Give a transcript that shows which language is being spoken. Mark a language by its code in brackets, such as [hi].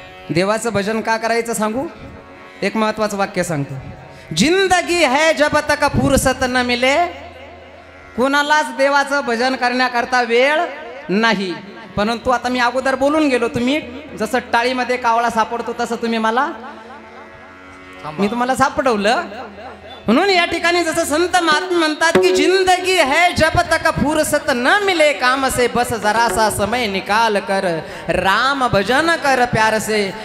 [mr] देवाचं भजन का करायचं सांगू. एक महत्वाचं वाक्य सांगतो. [hi] जिंदगी है जब तक फुरसत न मिले. [mr] कोणालाच देवाचं भजन करण्याकरता वेळ नाही. परंतु आता मी अगोदर बोलून गेलो. तुम्ही जसं टाळीमध्ये कावळा सापडतो तसं तुम्ही मी तुम्हाला सापडवलं. म्हणून या ठिकाणी जसं संत महात्मा म्हणतात की [hi] जिंदगी है जब तक फुरसत न मिले काम से बस जरा सा समय निकाल कर राम भजन कर प्यार से.